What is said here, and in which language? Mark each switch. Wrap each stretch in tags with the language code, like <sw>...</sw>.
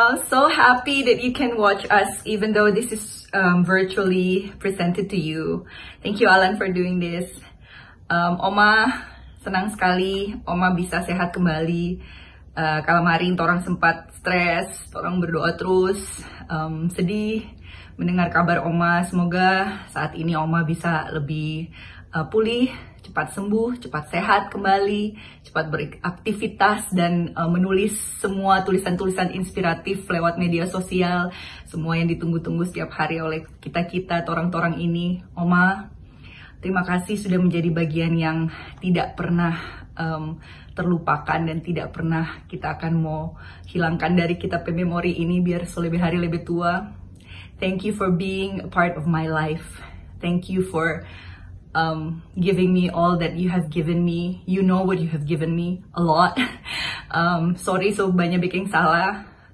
<en>So happy that you can watch us even though this is virtually presented to you. Thank you, Alan, for doing this.</en> <id>Oma, senang sekali Oma bisa sehat kembali. Kalau hari orang sempat stres, orang berdoa terus, sedih mendengar kabar Oma. Semoga saat ini Oma bisa lebih pulih, cepat sembuh, cepat sehat kembali, cepat beraktivitas dan menulis semua tulisan-tulisan inspiratif lewat media sosial, semua yang ditunggu-tunggu setiap hari oleh kita-kita, orang-orang ini. Oma, terima kasih sudah menjadi bagian yang tidak pernah terlupakan dan tidak pernah kita akan mau hilangkan dari kitab memori ini biar selebih hari lebih tua.</id> <en>Thank you for being a part of my life. Thank you for giving me all that you have given me. You know what you have given me, a lot. Sorry</en> <xmm>so banyak bikin salah.</xmm>